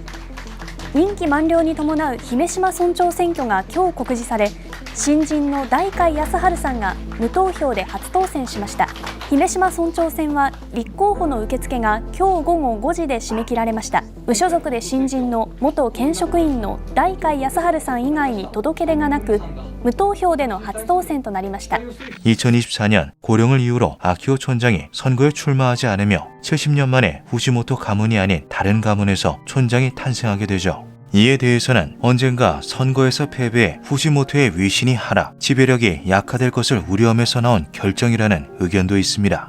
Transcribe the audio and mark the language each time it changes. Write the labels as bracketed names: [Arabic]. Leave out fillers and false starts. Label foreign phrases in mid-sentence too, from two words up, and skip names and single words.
[Japanese] 任期満了に伴う姫島村長選挙が今日告示され、新人の大海康晴さんが無投票で初当選しました。姫島村長選は立候補の受付が今日午後5時で締め切られました。無所属で新人の元県職員の大海康晴さん以外に届け出がなく、無投票での初当選となりました。 [Korean] 2024년 고령을 이유로 아키오 촌장이 선거에 출마하지 않으며 70년 만에 후지모토 가문이 아닌 다른 가문에서 촌장이 탄생하게 되죠. 이에 대해서는 언젠가 선거에서 패배해 후지모토의 위신이 하락, 지배력이 약화될 것을 우려하면서 나온 결정이라는 의견도 있습니다.